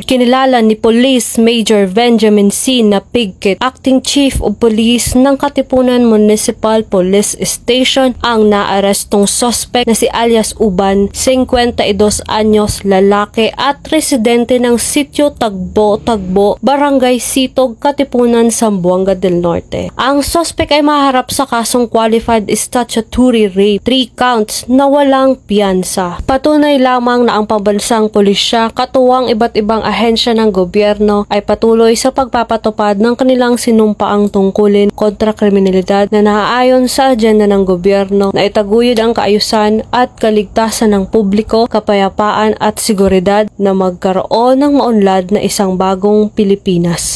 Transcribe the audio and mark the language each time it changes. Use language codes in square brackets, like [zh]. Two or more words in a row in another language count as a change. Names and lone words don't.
[tl] Kinilala ni Police Major Benjamin C. Napigkit, [en] Acting Chief of Police [tl] ng Katipunan Municipal Police Station, ang naarestong suspect na si alias Uban, 52 anyos, lalaki at residente ng Sitio Tagbo, Barangay Sitog, Katipunan, Zamboanga del Norte. Ang suspect ay maharap sa kasong [en] qualified statutory rape, [tl] 3 counts na walang piyansa. Patunay lamang na ang pambansang pulisya katuwang iba't ibang ahensya ng gobyerno ay patuloy sa pagpapatupad ng kanilang sinumpaang tungkulin kontra kriminalidad na naaayon sa agenda ng gobyerno na itaguyod ang kaayusan at kaligtasan ng publiko, kapayapaan at seguridad na magkaroon ng maunlad na isang bagong Pilipinas.